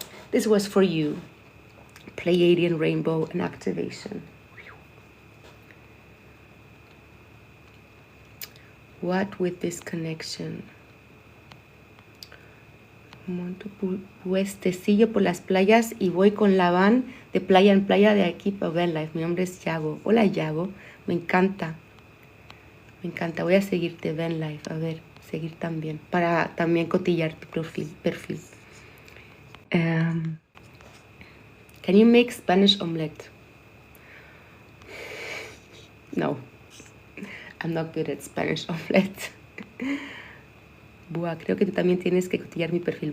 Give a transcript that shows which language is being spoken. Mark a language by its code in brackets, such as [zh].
[en] This was for you. Pleiadian rainbow and activation. What with this connection? [es] Monto puestecillo por las playas y voy con la van de playa en playa de aquí para Van Life. Mi nombre es Yago. Hola Yago, me encanta. Me encanta. Voy a seguirte Van Life. A ver, seguir también. Para también cotillar tu perfil. [en] Can you make Spanish omelette? No. I'm not good at Spanish omelette. [es] Buah, creo que tú también tienes que cotillar mi perfil.